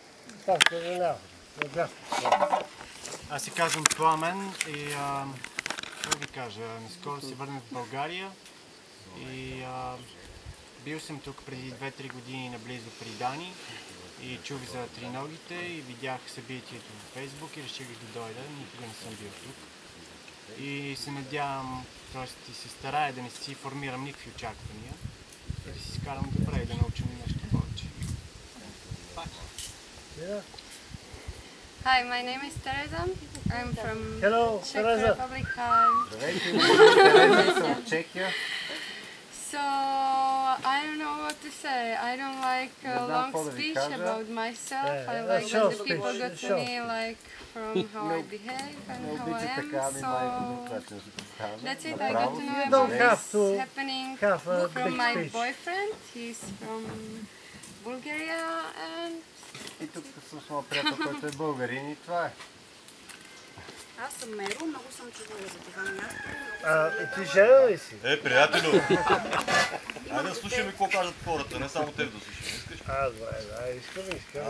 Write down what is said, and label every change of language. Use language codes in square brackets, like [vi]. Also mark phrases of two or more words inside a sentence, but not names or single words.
[bg] Аз се казвам Пламен и какво ви кажа, наскоро се върнах в България и бил съм тук преди 2-3 години наблизо при Дани и чух за триногите и видях събитието в Фейсбук и реших да дойда, никога не съм бил тук. И се надявам, т.е. се старая да не си формирам никакви очаквания и да си скарам добре и да научим нещо повече. [en] Hi, my name is Teresa. I'm from Czech Republic. [bg] Здравейте, Тереза от Чехия. [en] So I don't know what to say. I don't like a long speech about myself. I like that the people get to me like from how I behave and how I am. So that's it. I got to know about this happening from my boyfriend. He's from Bulgaria and... [bg] И тук с моят приятел, който е българин и това е. Аз съм Меро, много съм чувала за това място. Ти жена ли си? Приятелю! Айде да слушаме какво кажат хората, не само теб да слушаме. Искаш? Добре, искам.